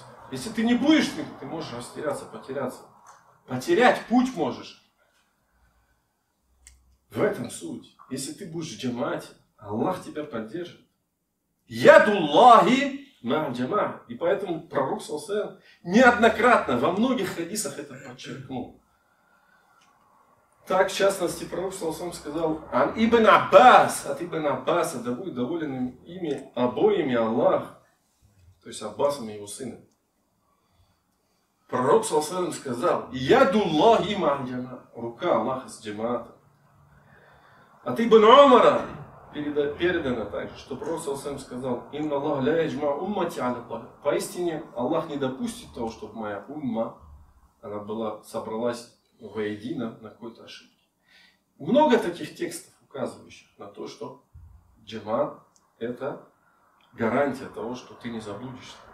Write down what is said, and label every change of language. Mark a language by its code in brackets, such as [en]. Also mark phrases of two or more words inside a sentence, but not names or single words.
[ru] Если ты не будешь, ты можешь растеряться, потеряться. Потерять путь можешь. В этом суть. Если ты будешь в джамаате, Аллах тебя поддержит. [ar] يد الله مع الجماعة. [ru] И поэтому пророк [ar] صلى الله عليه وسلم [ru] неоднократно во многих хадисах это подчеркнул. Так, в частности, пророк [ar] صلى الله عليه وسلم [ru] сказал: от Ибн Аббаса, да будет доволен ими обоими Аллах, то есть Аббасом и его сыном. Пророк [ar] صلى الله عليه وسلم [ru] сказал: [ar] يد الله مع الجماعة. [ru] Рука Аллаха с джамаатом. От Ибн Умара передано также, что пророк [ar] صلى الله عليه وسلم [ru] сказал: [ar] إن الله لا يجمع أمتي على ضلالة. [ru] Поистине Аллах не допустит того, чтобы моя умма, она собралась воедино на какой-то ошибке. Много таких текстов, указывающих на то, что джамаат это гарантия того, что ты не заблудишься.